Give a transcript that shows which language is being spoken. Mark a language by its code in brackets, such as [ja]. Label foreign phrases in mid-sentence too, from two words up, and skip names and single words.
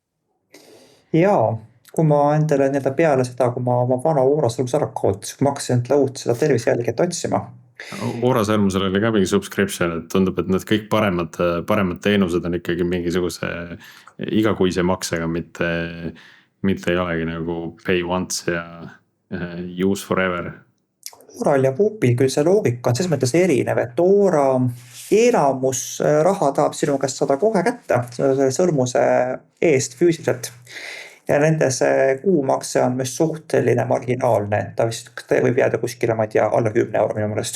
[et] Jaa, kui ma endale nii-öelda peale seda, kui ma oma vana Oorasõrmus ära kaotasin, kui ma hakkasin endale uut seda tervisejälget otsima. Oorasõrmusel oli ka mingi subscription, et tundub, et need kõik paremad teenused on ikkagi mingisuguse igakuise maksega, mitte ei olegi nagu [en] pay once [et] ja [en] use forever. [et] Ooral ja Whoopil küll see loogika on selles mõttes erinev, et Oora enamus raha tahab sinu käest saada kohe kätte selle sõrmuse eest füüsiliselt. Ja nende see kuumakse on mis suhteline marginaalne, et ta vist võib jääda kuskile, ma ei tea, alla 10 euro minu mõnest.